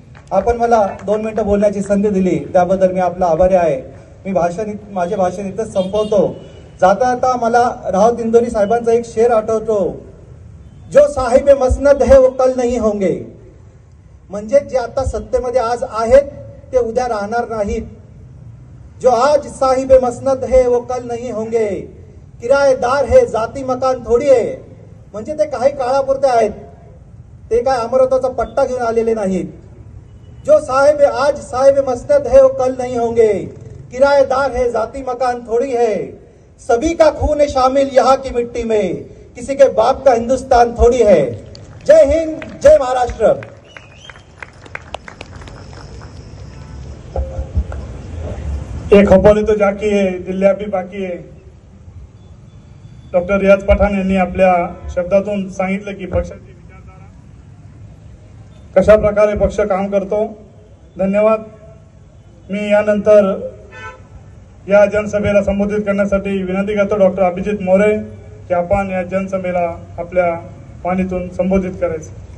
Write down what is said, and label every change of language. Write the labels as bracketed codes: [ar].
[mr] आपण मला 2 मिनिटं बोलण्याची संधी दिली त्याबद्दल मी आपला आभारी आहे। मी माझे भाषण इथंच संपवतो। जाता जाता मला राहत इंदोरी साहेबांचा एक शेर आठवतो, [hi] जो साहिब मसनद है वो कल नहीं होंगे। [mr] म्हणजे जे आता सत्तेमध्ये आज आहेत ते उद्या राहणार नाहीत। [hi] जो आज साहिब मसनद है वो कल नहीं होंगे, किराएदार है जाती मकान थोडी आहे। [mr] म्हणजे ते काही काळापुरते आहेत, ते काय अमरत्वाचा पट्टा घेऊन आलेले नाहीत। [hi] जो आज साहिब मसनद है वो कल नहीं होंगे, किराएदार है जाती मकान थोड़ी है। सभी का खून शामिल यहाँ की मिट्टी में, किसी के बाप का हिंदुस्तान थोड़ी है। [mr] जय हिंद, जय महाराष्ट्र। [hi] एक खपोली तो जाकी है, दिल्ली भी बाकी है। [mr] डॉक्टर रियाज पठाण यांनी आपल्या शब्दातून सांगितलं की पक्षाची विचारधारा कशा प्रकारे पक्ष काम करतो। धन्यवाद। मी यानंतर या जनसभेला संबोधित करण्यासाठी विनंती करतो डॉक्टर अभिजित मोरे की आपण या जनसभेला आपल्या वाणीतून संबोधित करायचं।